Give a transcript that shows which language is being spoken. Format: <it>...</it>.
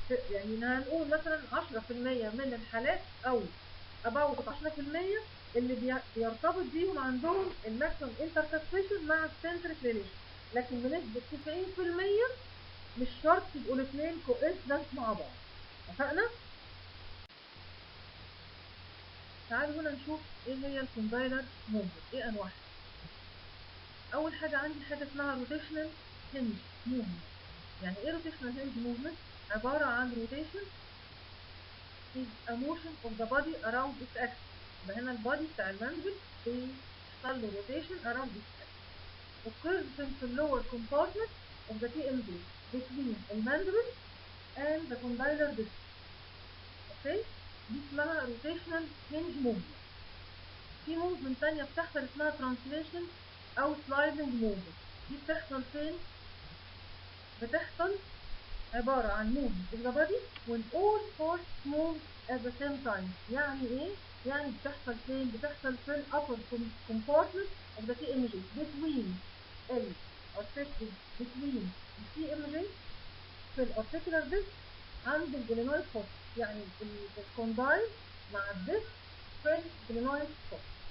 <ar>يعني هنقول مثلا 10% من الحالات او about 10% اللي بيرتبط بيهم عندهم الماكسيمم انتركاستيشن مع السنتريك ريليشن، لكن بنسبة 90% مش شرط يبقوا الاثنين كوانسيدنت مع بعض. اتفقنا؟ تعالوا هنا نشوف ايه هي الكوندايلر موفمنت، ايه انواعها. اول حاجه عندي حاجه اسمها روتيشنال هنج موفمنت. يعني ايه روتيشنال هنج موفمنت؟ عباره عن روتيشن</ar> <en>is a motion of the body around its axis.</en> <ar>يبقى هنا البادي بتاع الماندبل بيحصل له</ar> <en>rotation around its axis. occurs in the lower compartment of the TMJ between the mandible and the condylar disc.</en> <ar>اوكي؟ دي اسمها</ar> <en>rotational hinge movement.</en> <ar>في موفمنت تانية بتحصل اسمها translation أو sliding movement. دي بتحصل فين؟ بتحصل عبارة عن</ar> <en>movement of the body when all parts move at the same time.</en> <ar>يعني إيه؟ يعني بتحصل فين؟ بتحصل في ال</ar> <en>upper compartment of the TMJ between</en> <ar>ال articular between ال TMJ في ال articular disc عند الجلينويد فوس. يعني الكوندايل مع الديسك في الجلينويد فوس.</ar>